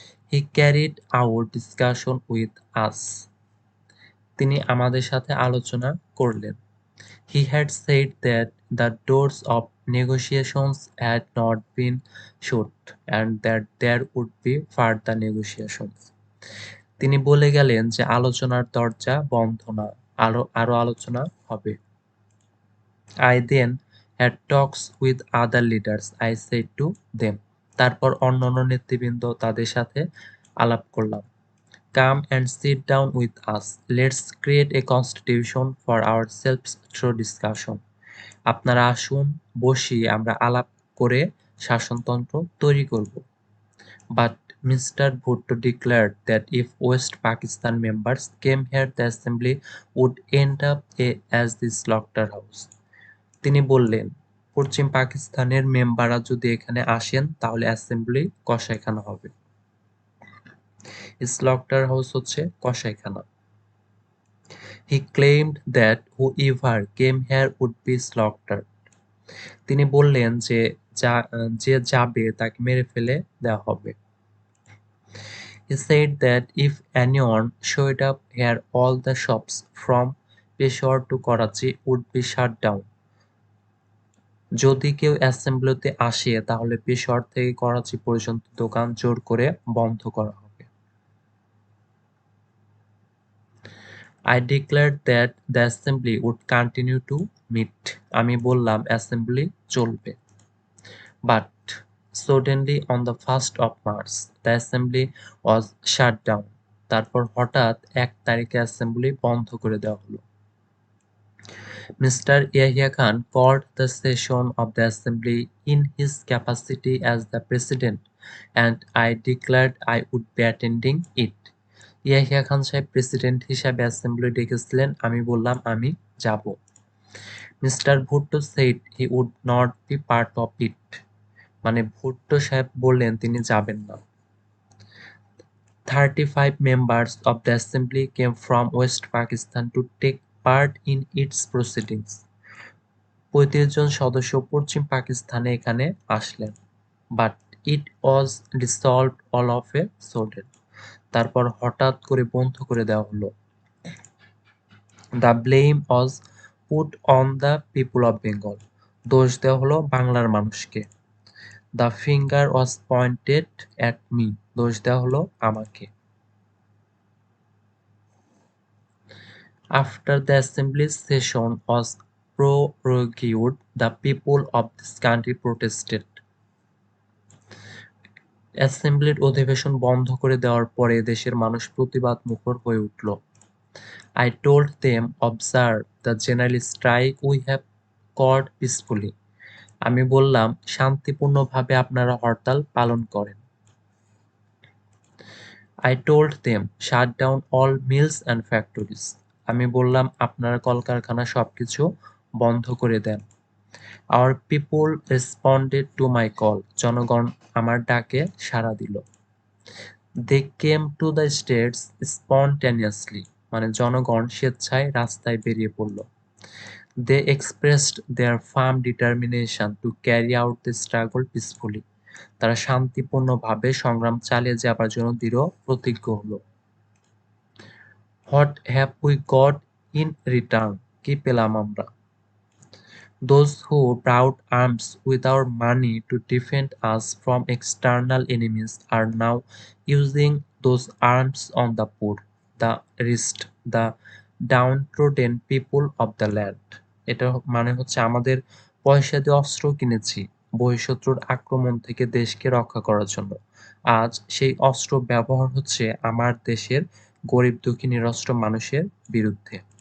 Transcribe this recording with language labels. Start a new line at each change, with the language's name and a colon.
English: He carried out discussion with us.
Bangla: তিনি আমাদের সাথে আলোচনা করলেন।
English: He had said that the doors of negotiations had not been shut and that there would be further negotiations.
Bangla: তিনি বলে গেলেন যে আলোচনার দরজা বন্ধ না, আরো আলোচনা হবে।
English: I then had talks with other leaders. I said to them.
Bangla: তারপর অন্যান্য নেতৃবৃন্দ তাদের সাথে আলাপ করলাম।
English: Come and sit down with us. Let's create a constitution for ourselves through discussion.
Bangla: আপনারা আসুন, বসি, আমরা আলাপ করে শাসনতন্ত্র তৈরি করব।
English: But Mr. Bhutto declared that if West Pakistan members came here, the assembly would end up as the slaughterhouse.
Bangla: তিনি বললেন, পশ্চিম পাকিস্তানের মেম্বাররা যদি এখানে আসেন তাহলে অ্যাসেম্বলি কসাইখানা হবে। স্লটার হাউস হচ্ছে কসাইখানা।
English: He claimed that whoever came here would be slaughtered.
Bangla: তিনি বললেন যে যে যাবে তাকে মেরে ফেলে দেওয়া হবে।
English: He said that if anyone showed up here, all the shops from Peshawar to Karachi would be shut down.
Bangla: যদি কেউ অ্যাসেম্বলিতে আসে তাহলে পেশোয়ার থেকে করাচি পর্যন্ত দোকান জোর করে বন্ধ করা হবে।
English: I declared that the assembly would continue to meet.
Bangla: আমি বললাম অ্যাসেম্বলি চলবে।
English: But suddenly on the 1st of March, the assembly was shut down.
Bangla: তারপর হঠাৎ 1 তারিখে অ্যাসেম্বলি বন্ধ করে দেওয়া হলো।
English: Mr. Yahya Khan called the session of the assembly in his capacity as the president, and I declared I would be attending it.
Bangla: Yahya Khan সাহেব president হিসাবে assembly ডেকেছিলেন, আমি বললাম আমি যাব।
English: Mister Bhutto said he would not be part of it.
Bangla: মানে ভুট্টো সাহেব বললেন তিনি যাবেন না।
English: 35 members of the assembly came from West Pakistan to take part in its proceedings.
Bangla: 35 জন সদস্য পশ্চিম পাকিস্তানে এখানে আসলেন।
English: But it was dissolved all of a sudden.
Bangla: তারপর হঠাৎ করে বন্ধ করে দেওয়া হলো।
English: The blame was put on the people of Bengal.
Bangla: দোষ দেওয়া হলো বাংলার মানুষকে।
English: The finger was pointed at me.
Bangla: দোষ দেওয়া হলো আমাকে।
English: After the assembly's session was prorogued, the people of this country protested.
Bangla: অ্যাসেম্বলির অধিবেশন বন্ধ করে দেওয়ার পরে দেশের মানুষ প্রতিবাদ মুখর হয়ে উঠল।
English: I told them, observe the general strike we have called peacefully.
Bangla: আমি বললাম শান্তিপূর্ণভাবে আপনারা হরতাল পালন করেন।
English: I told them, shut down all mills and factories.
Bangla: আমি বললাম আপনারা কলকারখানা সবকিছু বন্ধ করে দেন।
English: Our people responded to my call.
Bangla: জনগণ আমার ডাকে সাড়া দিল।
English: They came to the streets spontaneously.
Bangla: মানে জনগণ স্বেচ্ছায় রাস্তায় বেরিয়ে পড়ল।
English: They expressed their firm determination to carry out the struggle peacefully.
Bangla: তারা শান্তিপূর্ণভাবে সংগ্রাম চালিয়ে যাবার জন্য দৃঢ় প্রতিজ্ঞ হলো।
English: What have we got in return?
Bangla: কি পেলাম আমরা?
English: Those who brought arms with our money to defend us from external enemies are now using those arms on the poor, the rest, the downtrodden people of the land.
Bangla: এটা মানে হচ্ছে আমাদের পয়সা দিয়ে অস্ত্র কিনেছি বহিঃশত্রুর আক্রমণ থেকে দেশকে রক্ষা করার জন্য। আজ সেই অস্ত্র ব্যবহার হচ্ছে আমার দেশের গরিব দুঃখী নিরস্ত্র মানুষের বিরুদ্ধে।